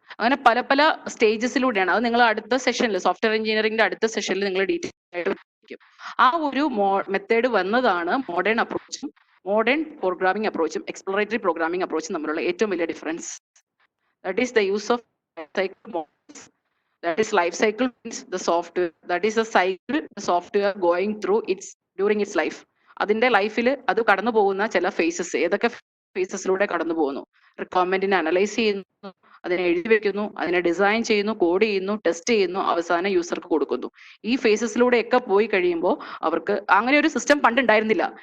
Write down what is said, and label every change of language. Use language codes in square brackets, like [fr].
[ml] അങ്ങനെ പല പല സ്റ്റേജസിലൂടെയാണ്. അത് നിങ്ങൾ അടുത്ത സെഷനിൽ, സോഫ്റ്റ്വെയർ എഞ്ചിനീയറിംഗിന്റെ അടുത്ത സെഷനിൽ നിങ്ങൾ ഡീറ്റെയിൽ ആയിട്ട് പഠിക്കും. ആ ഒരു മെത്തേഡ് വന്നതാണ് modern അപ്രോച്ചും modern programming അപ്രോച്ചും exploratory programming അപ്രോച്ചും തമ്മിലുള്ള ഏറ്റവും വലിയ difference. [en] That is the use of cycle models. That is life cycle means the software. That is a cycle the software going through during its life. [ml] അതിന്റെ ലൈഫിൽ അത് കടന്നു പോകുന്ന ചില faces, ഏതൊക്കെ ഫേസസിലൂടെ കടന്നു പോകുന്നു? റിക്വയർമെന്റിനെ അനലൈസ് ചെയ്യുന്നു, അതിനെ എഴുതി വെക്കുന്നു, അതിനെ ഡിസൈൻ ചെയ്യുന്നു, കോഡ് ചെയ്യുന്നു, ടെസ്റ്റ് ചെയ്യുന്നു, അവസാനം യൂസർക്ക് കൊടുക്കുന്നു. ഈ ഫേസസിലൂടെ ഒക്കെ പോയി കഴിയുമ്പോൾ അവർക്ക് അങ്ങനെ ഒരു സിസ്റ്റം പണ്ട് ഉണ്ടായിരുന്നില്ല.